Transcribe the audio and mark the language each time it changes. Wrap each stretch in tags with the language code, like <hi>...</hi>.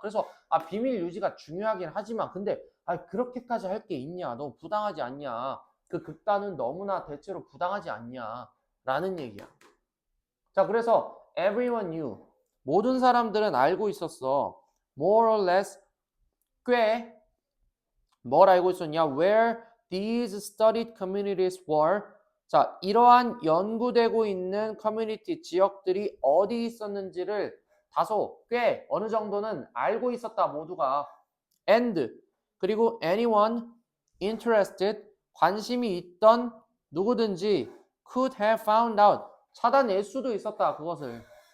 <ko>그래서 비밀 유지가 중요하긴 하지만 근데 그렇게까지 할 게 있냐? 너무 부당하지 않냐? 그 극단은 너무나 대체로 부당하지 않냐? 라는 얘기야. 자, 그래서</ko> <en>everyone knew.</en> <ko>모든 사람들은 알고 있었어.</ko> <en>more or less</en> <ko>꽤 뭘 알고 있었냐?</ko> <en>where these studied communities were.</en> <ko>자, 이러한 연구되고 있는 커뮤니티 지역들이 어디 있었는지를 다소 꽤 어느 정도는 알고 있었다 모두가. and 그리고</ko> <en>anyone interested</en> <ko>관심이 있던 누구든지</ko> <en>could have found out</en> <ko>찾아낼 수도 있었다 그것을.</ko>